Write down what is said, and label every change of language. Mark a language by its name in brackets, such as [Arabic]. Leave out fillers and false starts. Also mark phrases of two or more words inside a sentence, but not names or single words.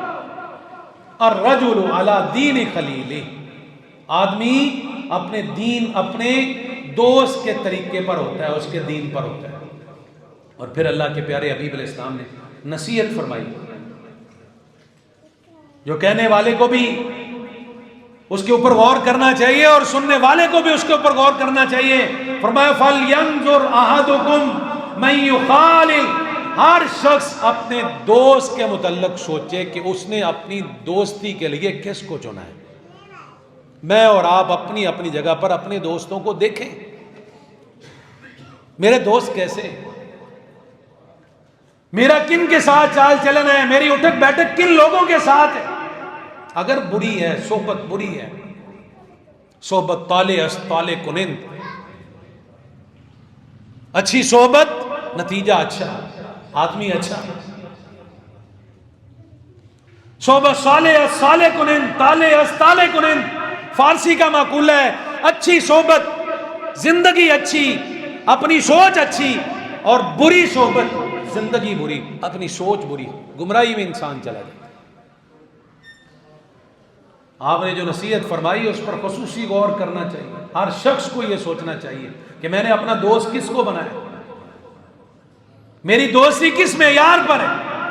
[Arabic] الرجل علی دین خلیلہ، [Urdu] آدمی اپنے دین، اپنے دوست کے طریقے پر ہوتا ہے، اس کے دین پر ہوتا ہے۔ اور پھر اللہ کے پیارے حبیب علیہ السلام نے نصیحت فرمائی، جو کہنے والے کو بھی اس کے اوپر غور کرنا چاہیے اور سننے والے کو بھی اس کے اوپر غور کرنا چاہیے۔ فرمایا [Arabic] فَلْيَنْظُرْ أَحَدُكُمْ من یخالل، [Urdu] ہر شخص اپنے دوست کے متعلق سوچے کہ اس نے اپنی دوستی کے لیے کس کو چنا ہے۔ میں اور آپ اپنی اپنی جگہ پر اپنے دوستوں کو دیکھیں، میرے دوست کیسے، میرا کن کے ساتھ چال چلن ہے، میری اٹھک بیٹھک کن لوگوں کے ساتھ ہے۔ اگر بری ہے، صحبت بری ہے، [Persian] صحبت طالع است طالع کنند، [Urdu] اچھی صحبت نتیجہ اچھا، آدمی اچھا، [Persian] صحبت صالح است صالح کنند طالع است طالع کنند، [Urdu] فارسی کا مقولہ ہے اچھی صحبت زندگی اچھی، اپنی سوچ اچھی، اور بری صحبت زندگی بری، اپنی سوچ بری، گمراہی میں انسان چلا جائے۔ آپ نے جو نصیحت فرمائی اس پر خصوصی غور کرنا چاہیے، ہر شخص کو یہ سوچنا چاہیے کہ میں نے اپنا دوست کس کو بنایا، میری دوستی کس معیار پر ہے۔